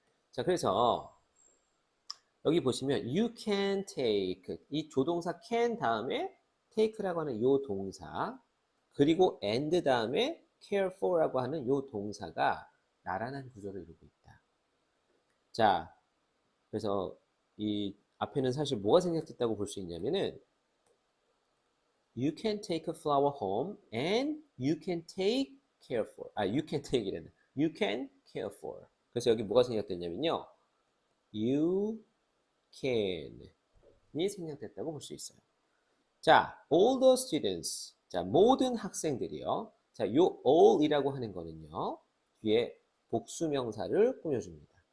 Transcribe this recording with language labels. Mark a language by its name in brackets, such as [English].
[Korean] 자, 그래서 여기 보시면 [English] you can take [Korean] 이 조동사 can 다음에 take라고 하는 요 동사 그리고 and 다음에 care for라고 하는 요 동사가 나란한 구조를 이루고 있다. 자, 그래서 이 앞에는 사실 뭐가 생략됐다고 볼 수 있냐면은 [English] you can take a flower home and you can take [Korean] care for. you can take 이랬네. [English] you can care for. [Korean] 그래서 여기 뭐가 생략됐냐면요. you can이 생략됐다고 볼 수 있어요. 자, [English] all the students. [Korean] 자, 모든 학생들이요. 자, 요 all이라고 하는 거는요. 뒤에 복수명사를 꾸며줍니다.